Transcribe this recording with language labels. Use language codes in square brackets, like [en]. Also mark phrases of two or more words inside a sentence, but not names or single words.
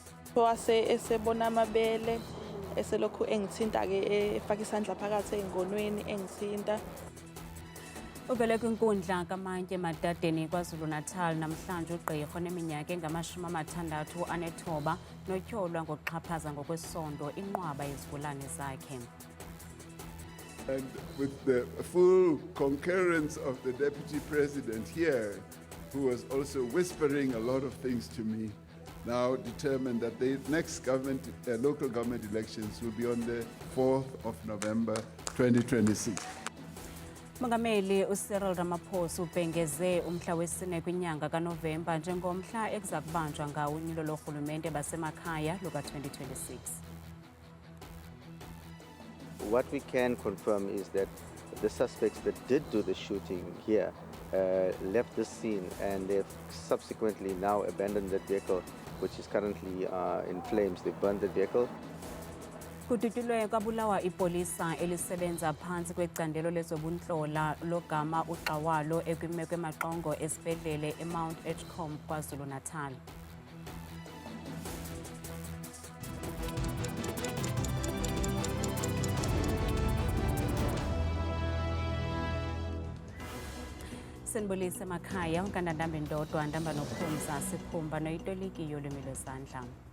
[zu] Esebona amabele eselokhu engithinta-ke efaka isandla phakathi ey'ngonweni engithinta. [xh] Uvele kwinkundla kamantye emadadeni KwaZulu-Natal namhlanje ugqirha oneminyaka engama-69 notyholwa ngokuxhaphaza ngokwesondo inqwaba yezigulane zakhe. [en] And with the full concurrence of the Deputy President here, who was also whispering a lot of things to me, now determined that the next local government elections will be on the 4th of November 2026. [xh] Mongameli uCyril Ramaphosa ubhengeze umhla wesine kwinyanga kaNovemba njengomhla ekuza kubanjwa ngawo unyulo lorhulumente basemakhaya luka-2026. [en] What we can confirm is that the suspects that did do the shooting here left the scene, and they've subsequently now abandoned that vehicle, which is currently in flames. They burned the vehicle. [xh] Kudutyulwe kwabulawa ipolisa elisebenza phantsi kwecandelo lezobuntlola logama uGqawalo ekwimeko emaxongo esibhedlele eMount Edgecombe KwaZulu-Natal. Senibulisa emakhaya unkandandambe Ndodwa Ndamba noPhumza Sikhumba noyitoliki yolwimi lwezandla.